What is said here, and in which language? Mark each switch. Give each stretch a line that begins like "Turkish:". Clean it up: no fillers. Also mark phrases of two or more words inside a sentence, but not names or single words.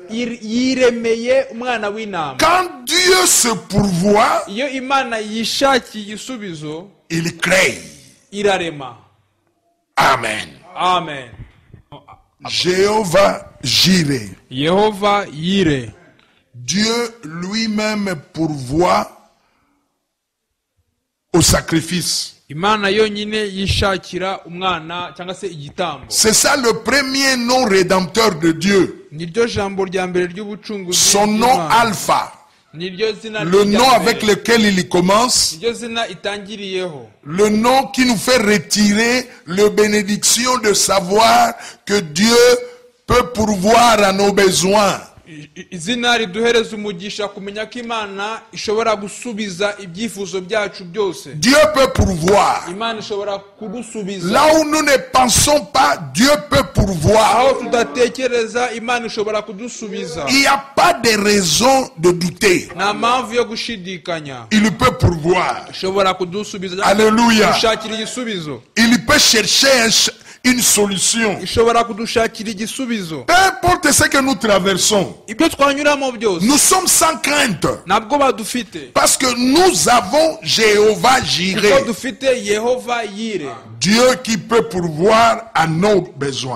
French: Quand Dieu se pourvoit, il crée. Amen. Amen. Jéhovah Jireh.
Kinyarwanda: Yehova Yire.
French: Dieu lui-même pourvoit au sacrifice.
Kinyarwanda: Imana yonyine yishakira umwana cyangwa se igitambo.
French: C'est ça le premier nom rédempteur de Dieu.
Kinyarwanda: Niryo jambo rya mbere ry'ubucunguzi.
French: Son nom Alpha. Le nom avec lequel il commence, le nom qui nous fait retirer la bénédiction de savoir que Dieu peut pourvoir à nos besoins.
Kinyarwanda: Izina riduhereza umugisha kumenya ko Imana ishobora gusubiza ibyifuzo byacu byose.
French: Dieu peut pourvoir.
Kinyarwanda: Imana ishobora kudusubiza.
French: Là où nous ne pensons pas, Dieu peut pourvoir.
Kinyarwanda: Aho tudatekereza Imana ishobora kudusubiza.
French: Il n'y a pas de raison de douter.
Kinyarwanda: Nta mpamvu yo gushidikanya.
French: Il peut pourvoir.
Kinyarwanda: Ishobora kudusubiza.
French: Alléluia.
Kinyarwanda: Gushakira igisubizo.
French: Il peut chercher une solution. Peu importe ce que nous traversons, nous sommes sans crainte. Parce que nous avons Jéhovah Jireh. Dieu qui peut pourvoir à nos besoins.